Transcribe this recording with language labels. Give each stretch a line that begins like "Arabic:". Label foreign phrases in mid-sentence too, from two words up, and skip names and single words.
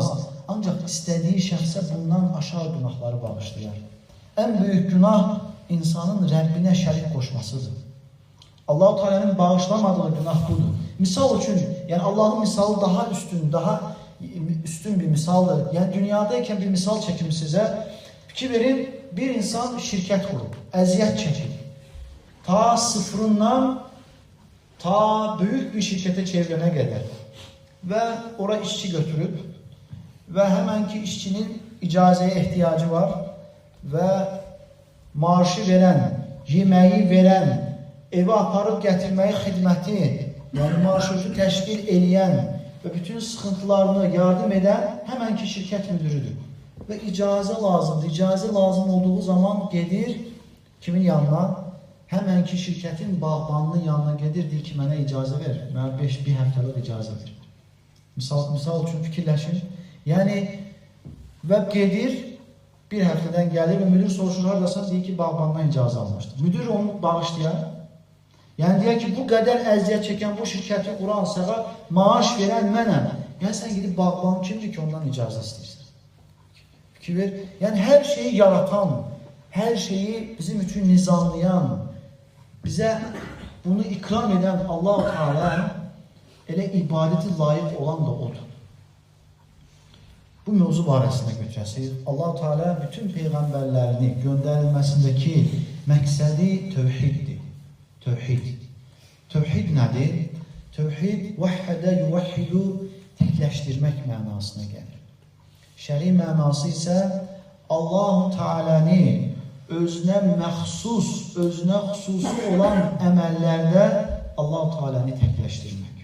Azerbaijani: Ancaq istədiyi şəxsə bundan aşağı günahları bağışlayar. Ən böyük günah insanın Rəbbinə şərik qoşmasıdır. Allah-u Teala'nın bağışlamadığı günah budur. Misal üçün, yəni Allahın misalı daha üstün bir misaldır. Yəni
Turkish: dünyadayken bir misal çekim size.
Azerbaijani: Fikir verin, bir insan şirket kurub, əziyyət çəkir.
Turkish: Ta sıfırından ta büyük bir şirkete çevrene kadar. Ve oraya işçi götürüp ve hemenki işçinin icazeye ihtiyacı var ve maaşı veren, yemeği veren, evi aparıp getirmeyi hizmeti, yani maaşı teşkil edən ve bütün sıkıntılarını yardım eden hemenki şirket müdürüdür.
Azerbaijani: Ve icazə lazımdır. İcazə lazım olduğu zaman gedir kimin yanına? Hemenki şirketin bağbanının yanına gedir, deyir ki, mənə icazə ver. Mənə bir həftəlik icazə ver. Misal üçün fikirləşin. Yani ve gedir, bir həftədən gəlir ve müdür soruşur, haradasan, deyir ki, bağbandan icazə almışdır. Müdür onu bağışlayar. Yani deyir ki,
Turkish: bu kadar əziyyət çeken bu şirketi kuran, sana maaş veren mənəm.
Azerbaijani: Yani
Turkish: sen gidip
Azerbaijani: bağban kimdir ki, ondan icazə istəyirsən? Fikir ver.
Turkish: Yani her şeyi yaratan, her şeyi bizim için nizamlayan, bize bunu ikram eden Allah-u Teala
Azerbaijani: elə ibadeti layık olan da odur. Bu mevzu barəsində götürəsiz. Allah-u Teala bütün
Turkish: peygamberlerini gönderilmesindeki
Azerbaijani: məqsədi tövhiddir. Tövhid. Tövhid nədir? Tövhid
Arabic: وحّد يوحّد,
Azerbaijani: təkləşdirmək mənasına gəlir. Şəri mənası isə Allah-u Teala'nı özünə məxsus, özünə xüsusi olan əməllərdə Allah-u Teala'nı təkləşdirmək.